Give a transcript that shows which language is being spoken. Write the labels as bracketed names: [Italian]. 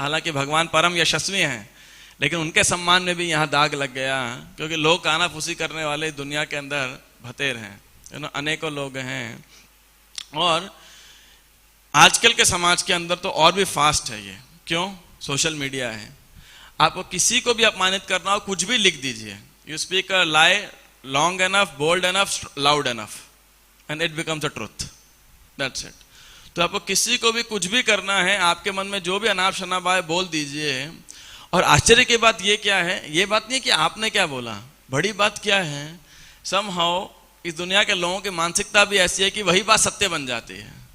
[Hindi] हालांकि भगवान परम यशस्वी हैं, लेकिन उनके सम्मान में भी यहाँ दाग लग गया, क्योंकि लोग कानाफूसी करने वाले दुनिया के अंदर भतेर हैं, अनेकों लोग हैं। और आजकल के समाज के अंदर तो और भी फास्ट है ये, क्यों? सोशल मीडिया है। आपको किसी को भी अपमानित करना हो, कुछ भी लिख दीजिए, [English] you speak a lie long enough, bold enough, loud enough, and it becomes a truth. That's it. [Hindi] तो आपको किसी को भी कुछ भी करना है, आपके मन में जो भी अनाप शनाप आए बोल दीजिए। और आश्चर्य की बात ये क्या है, ये बात नहीं है कि आपने क्या बोला, बड़ी बात क्या है, [English] somehow [Hindi] इस दुनिया के लोगों की मानसिकता भी ऐसी है कि वही बात सत्य बन जाती है।